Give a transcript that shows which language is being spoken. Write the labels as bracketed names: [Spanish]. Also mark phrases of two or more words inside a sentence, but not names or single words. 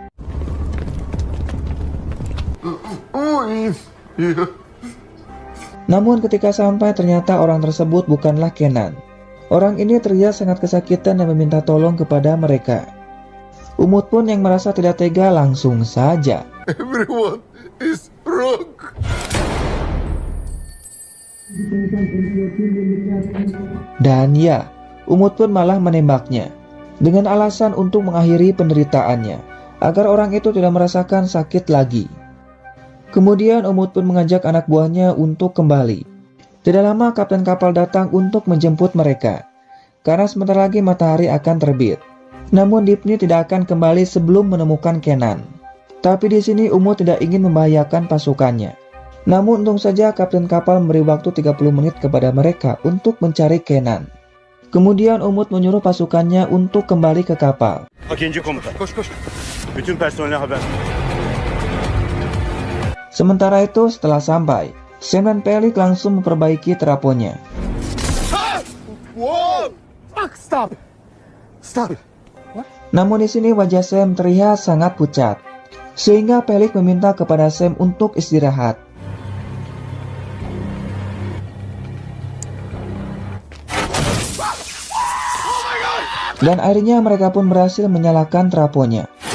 [Indonesian] Namun ketika sampai ternyata orang tersebut bukanlah Kenan. Orang ini terlihat sangat kesakitan dan meminta tolong kepada mereka. Umut pun yang merasa tidak tega langsung saja. [English] Everyone is wrong. [Indonesian] Dan ya, Umut pun malah menembaknya dengan alasan untuk mengakhiri penderitaannya agar orang itu tidak merasakan sakit lagi. Kemudian Umut pun mengajak anak buahnya untuk kembali. Tidak lama kapten kapal datang untuk menjemput mereka karena sebentar lagi matahari akan terbit. Namun Dipni tidak akan kembali sebelum menemukan Kenan. Tapi di sini Umut tidak ingin membahayakan pasukannya. Namun untung saja kapten kapal memberi waktu 30 menit kepada mereka untuk mencari Kenan. Kemudian Umut menyuruh pasukannya untuk kembali ke kapal. [Turkish] İkinci komutan. Koş. Bütün personele haber. [Indonesian] Sementara itu setelah sampai, Sam dan Felix langsung memperbaiki trafonya. [English] Whoa! Fuck, stop. [Indonesian] Namun di sini wajah Sam terlihat sangat pucat, sehingga Felix meminta kepada Sam untuk istirahat. Dan akhirnya mereka pun berhasil menyalakan trafonya.